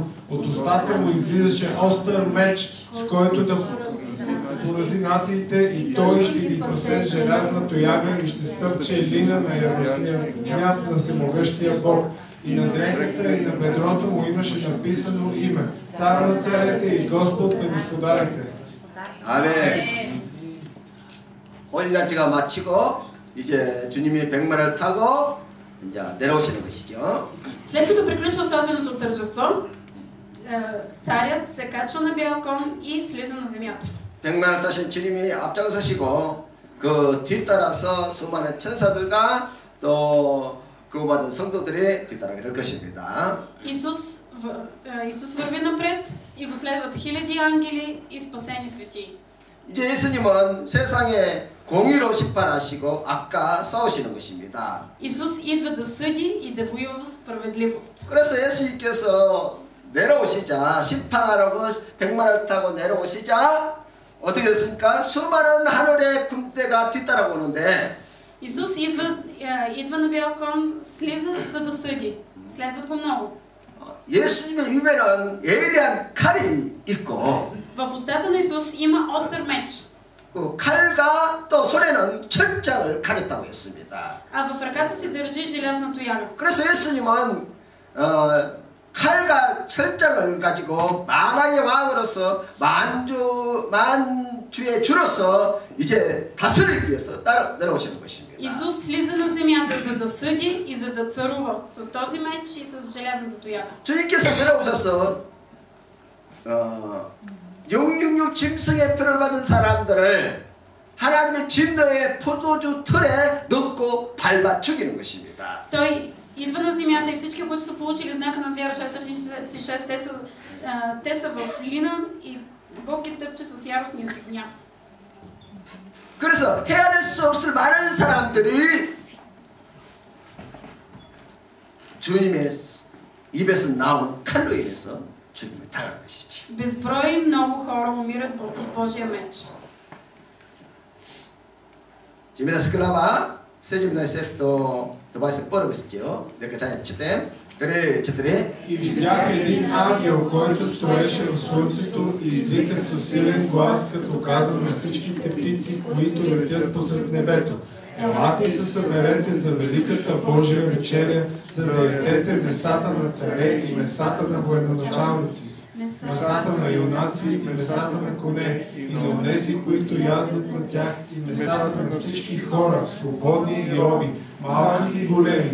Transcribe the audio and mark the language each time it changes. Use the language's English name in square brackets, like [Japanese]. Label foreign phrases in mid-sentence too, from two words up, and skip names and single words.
[Bulgarian] От устата му излизаше остър меч, с който да свързи нациите и той ще ги пасе желязна тояга и ще стъпче лина на яростния гняв на всемогъщия Бог. И на дрехата и на бедрото му имаше написано име. Цар на царете и Господ на господарите. [Korean] 아멘. 혼인잔치가 마치고 이제 주님이 백마를 타고 이제 내려오시는 것이죠. [Bulgarian] След като приключва сватбеното тържество, царят се качва на бял кон и слиза на земята. [Korean] 백마를 타신 주님이 앞장서시고 그 뒤따라서 수많은 천사들과 또 구원받은 성도들이 뒤따르게 될 것입니다. [Bulgarian] Исус върви напред и го следват хиляди ангели и спасени светии. [Korean] 이제 예수님은 세상에 공의로 심판하시고 악과 싸우시는 것입니다. [Bulgarian] Исус идва да съди и да воюва в справедливост. [Korean] 그래서 예수님께서 내려오시자 심판하라고 백마를 타고 내려오시자 어떻게 됐습니까? 수많은 하늘의 군대가 뒤따라 오는데 [Bulgarian] Исус идва на бял кон, слиза за да съди. Следват го много. [Korean] 예수님의 입에는 예리한 칼이 있고 [Bulgarian] В устата на Исус има остър меч. [Korean] 그 칼과 또 손에는 철장을 가졌다고 했습니다. [Bulgarian] А в ръката си държи желязна тояга. [Korean] 그래서 예수님은 칼과 철장을 가지고 만왕의 왕으로서 만주의 주로서 이제 다스리기 위해서 내려오시는 것입니다. [Bulgarian] Исус слиза на земята, за да съди и за да царува с този меч и с желязната тояга. [Korean] 주님께서 내려오셔서 666 짐승의 표를 받은 사람들을 하나님의 진노의 포도주 틀에 넣고 밟아 죽이는 것입니다. [Bulgarian] Той идва на земята и всички, които са получили знака на звяра 666, те са в лина и Бог ги тъпче с яростния си гняв. [Korean] 그래서 헤아릴 수 없을 많은 사람들이 주님의 입에서 나오는 칼로 인해서 죽임을 당하는 것이지. [Bulgarian] Безброй много хора умират от Божия меч. 지금이나 스클라바 세지미나 сето това се първо стил, нека чаете четем. Къде четири? И видях един ангел, който стоеше в слънцето и извика със силен глас, като каза на всичките птици, които летят посред небето. Елате и се съберете за великата Божия вечеря, за да ядете месата на царе и месата на военачалници, месата на юнаци и месата на коне, и на онези, които яздат на тях, и месата на всички хора, свободни и роби, малки и големи.